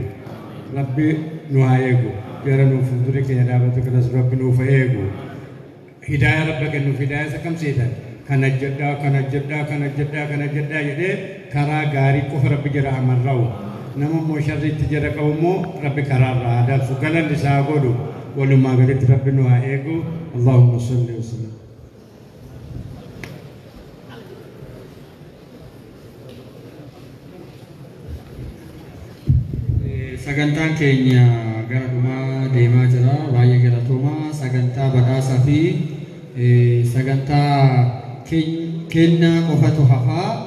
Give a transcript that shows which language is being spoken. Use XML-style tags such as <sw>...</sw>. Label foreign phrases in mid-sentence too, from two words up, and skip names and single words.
<om>eegu jara nuuf fuuldura keenya dhaabatu kanas rabbi nuuf haa eegu hidaaya rabba kennuuf hidaaya isa kam seetan kana jedhaa jedhee karaa gaarii qofa rabbi jira amarra'u nama immoo sharriitti jira qabu immoo rabbi karaarraa adarsu galanni isaa godhu walumaa galitti rabbi nu haa eegu</om> <ar>اللهم صل و سلم.</ar> <om>Sagantaan keenya gara dhumaa deemaa jira baay'ee galatoomaa sagantaa badhaasaa fi sagantaa kennaa qofatu hafaa</om>